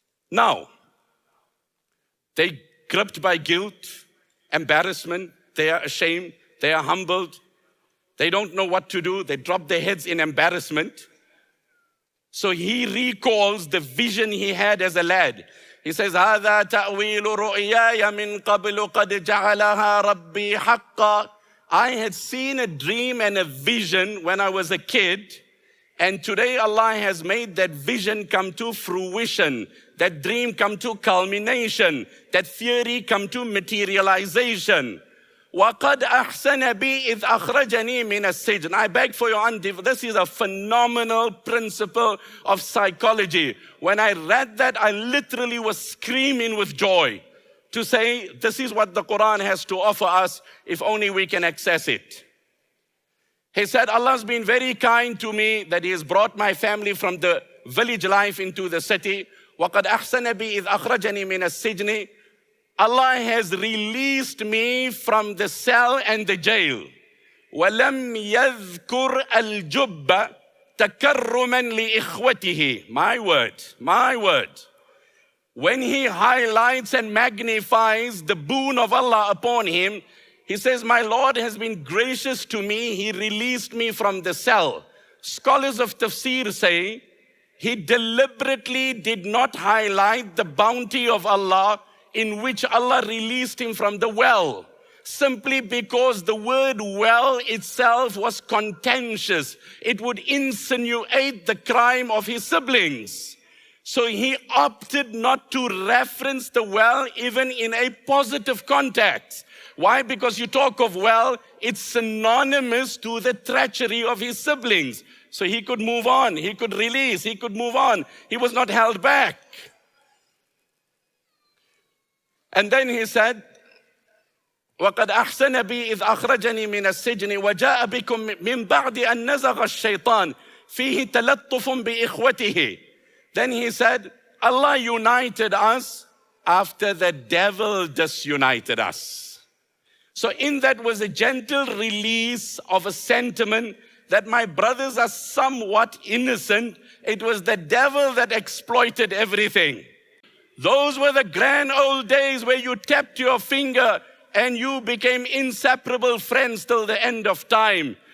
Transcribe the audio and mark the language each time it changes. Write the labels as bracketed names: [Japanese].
[English] Now, they gripped by guilt, embarrassment, they are ashamed, they are humbled, they don't know what to do, they drop their heads in embarrassment. So he recalls the vision he had as a lad. He says, [Arabic] "هذا تأويل رؤياي من قبل قد جعلها ربي حقا." [English] I had seen a dream and a vision when I was a kid, and today Allah has made that vision come to fruition, that dream come to culmination, that theory come to materialization. [Arabic] وَقَدْ أَحْسَنَ بِي إِذْ أَخْرَجَنِي مِنَ السِّجْنِ. [English] I beg for your this is a phenomenal principle of psychology. When I read that, I literally was screaming with joy to say, this is what the Quran has to offer us, if only we can access it. He said, Allah's been very kind to me that He has brought my family from the village life into the city. [Arabic] وَقَدْ أَحْسَنَ بِي إِذْ أَخْرَجَنِي مِنَ السِّجْنِ. [English] Allah has released me from the cell and the jail. [Arabic] وَلَمْ يَذْكُرْ الْجُبَّ تَكَرُّمًا لِإِخْوَتِهِ. [English] My word. When he highlights and magnifies the boon of Allah upon him, he says, my Lord has been gracious to me. He released me from the cell. Scholars of tafsir say, he deliberately did not highlight the bounty of Allah in which Allah released him from the well, simply because the word well itself was contentious. It would insinuate the crime of his siblings. So he opted not to reference the well even in a positive context. Why? Because you talk of well, it's synonymous to the treachery of his siblings. So he could move on, he could release, he could move on. He was not held back. And then he said, [Arabic] وَقَدْ أَحْسَنَ بِي إِذْ أَخْرَجَنِي مِنَ السِّجْنِ وَجَاءَ بِكُم مِّن بَعْدِ أَن نَزَغَ الشَّيْطَانِ فِيهِ تَلَطُّفٌ بِإِخْوَتِهِ. [English] Then he said, Allah united us after the devil disunited us. So in that was a gentle release of a sentiment that my brothers are somewhat innocent. It was the devil that exploited everything. Those were the grand old days where you tapped your finger and you became inseparable friends till the end of time.